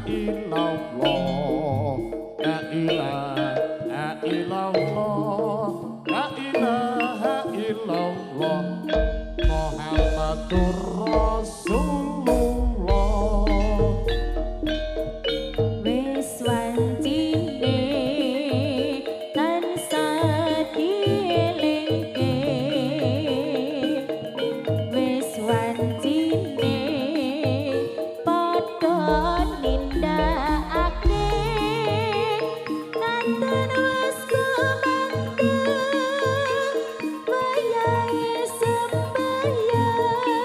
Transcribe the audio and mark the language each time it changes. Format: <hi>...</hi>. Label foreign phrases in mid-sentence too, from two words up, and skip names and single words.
<ar>إلا الله، لا إله إلا الله، لا إله إلا الله، محمد رسول الله.</ar> <jv>Wis wancine tansah dielingke, wis wancine padha nindakake, nanten wis kumandheng wayahe sembahyang.</jv>